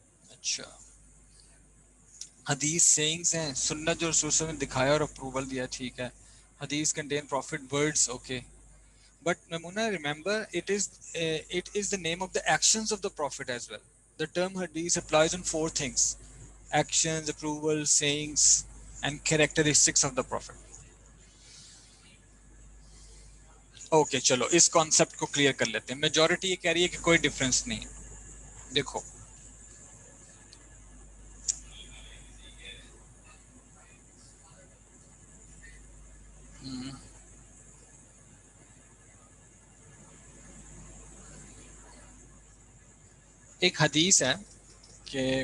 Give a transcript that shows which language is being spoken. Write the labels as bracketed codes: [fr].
[ur] اچھا، حدیث سیئنگز ہیں، سنت جو رسول صلی اللہ علیہ وسلم نے دکھایا اور اپروول دیا، ٹھیک ہے۔ حدیث contain profit words, okay. [en] But Mamuna, remember, it is the name of the actions of the Prophet as well. The term hadith applies on four things: actions, approval, sayings, and characteristics of the Prophet. [ur] Okay, چلو اس concept کو clear کر لیتے ہیں۔ Majority یہ کہہ رہی ہے کہ کوئی ڈفرنس نہیں ہے۔ دیکھو، ایک حدیث ہے کہ